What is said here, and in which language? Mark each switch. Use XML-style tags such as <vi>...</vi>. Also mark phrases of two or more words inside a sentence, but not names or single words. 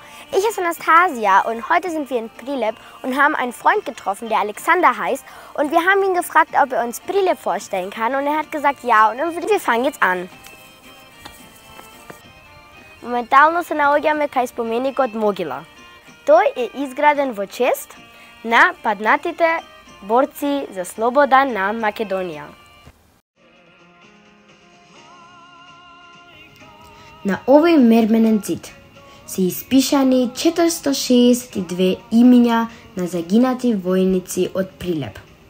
<de>Ich bin Anastasia und heute sind wir in Prilep und haben einen Freund getroffen, der Alexander heißt. Und wir haben ihn gefragt, ob er uns Prilep vorstellen kann und er hat gesagt ja und wir fangen jetzt an.</de> <mk>Моментално се наоѓаме кај споменикот Могила. Тој е изграден во чест на паднатите борци за слобода на Македонија. На овој мерменен зид се испишани 462 имиња на загинати војници од Прилеп.</mk>